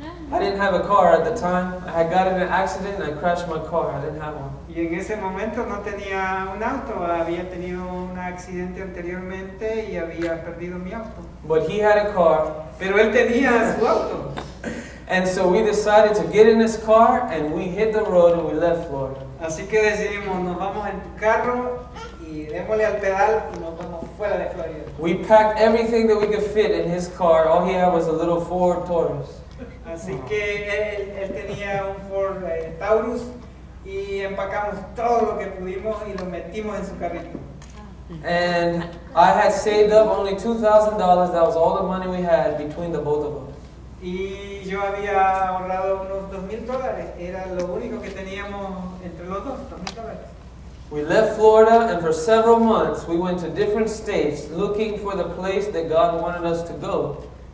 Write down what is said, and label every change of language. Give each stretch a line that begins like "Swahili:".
English: I didn't have a car at the time. I had got in an accident and I crashed my car. I didn't have one.
Spanish: Y en ese momento no tenía un auto, había tenido un accidente anteriormente y había perdido mi auto.
English: But he had a car.
Spanish: Pero él tenía su auto.
English: And so we decided to get in his car and we hit the road and we left Florida.
Spanish: Así que decidimos, nos vamos en tu carro y démosle al pedal y nos vamos fuera de Florida.
English: We packed everything that we could fit in his car. All he had was a little Ford Taurus.
Spanish: Así que él tenía un Ford Taurus y empacamos todo lo que pudimos y lo metimos en su carrito.
English: And I had saved up only $2,000. That was all the money we had between the both of us.
Spanish: Y yo había ahorrado unos $2,000, era lo único que teníamos entre los dos, $2,000.
English: We left Florida and for several months we went to different states looking for the place that God wanted us to go.